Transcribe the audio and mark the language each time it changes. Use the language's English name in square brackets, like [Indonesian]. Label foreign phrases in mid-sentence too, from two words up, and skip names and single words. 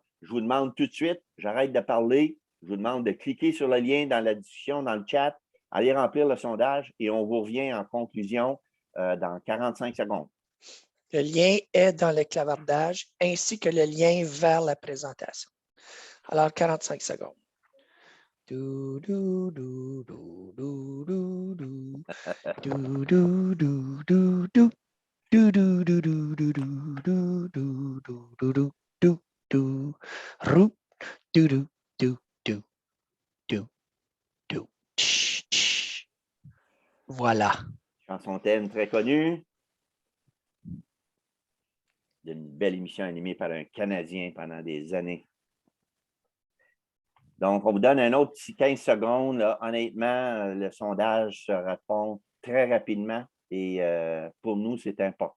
[French] Je vous demande tout de suite, j'arrête de parler, je vous demande de cliquer sur le lien dans la discussion, dans le chat, aller remplir le sondage et on vous revient en conclusion dans 45 secondes. Le lien est dans le clavardage ainsi que le lien vers la présentation. Alors, 45 secondes. Do, do, do, do, do, do, do. Do, do, do, do, do. Do, do, do, do, do, do, do, do, do, do, do, do. Rou, do, do, do, do, do, do. Tch, tch. Voilà. Chanson thème très connue. d'une belle émission animée par un Canadien pendant des années. Donc, on vous donne un autre petit 15 secondes. Là. Honnêtement, le sondage se répond très rapidement et pour nous, c'est important.